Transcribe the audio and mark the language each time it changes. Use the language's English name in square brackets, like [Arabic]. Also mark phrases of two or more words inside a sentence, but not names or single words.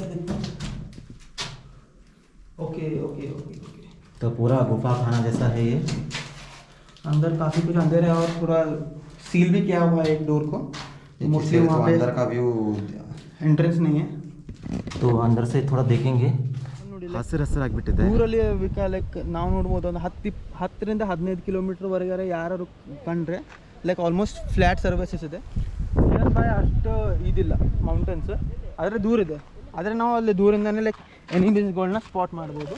[Hindi] ओके ओके ओके ओके। तो पूरा गुफा खाना जैसा है ये। अंदर काफ़ी कुछ अंधेरा है और पूरा सील भी किया हुआ है एक डोर को। मोस्टली वहाँ पे अंदर का व्यू ಎಂಟ್ರೆನ್ಸ್ नहीं है। तो अंदर से थोड़ा देखेंगे। [Kannada] ಹಸಿರಾಗ್ಬಿಟ್ಟಿದೆ ಊರಲ್ಲಿ ಲೈಕ್ ನಾವು ನೋಡ್ಬೋದು ಒಂದು 10ರಿಂದ 15 ಕಿಲೋಮೀಟರ್ವರೆಗೆ ಯಾರು ಕಂಡ್ರೆ [English] like almost flat services [Kannada] ಇದೆ, [English] near by [Kannada] ಅಷ್ಟು ಇದಿಲ್ಲ ಮೌಂಟೇನ್ಸ್, ಆದರೆ ದೂರ ಇದೆ. ಆದರೆ ನಾವು ಅಲ್ಲಿ ದೂರಿಂದನೇ ಲೈಕ್ ಎನಿಮೀಸ್ಗಳನ್ನ ಸ್ಪಾಟ್ ಮಾಡ್ಬೋದು.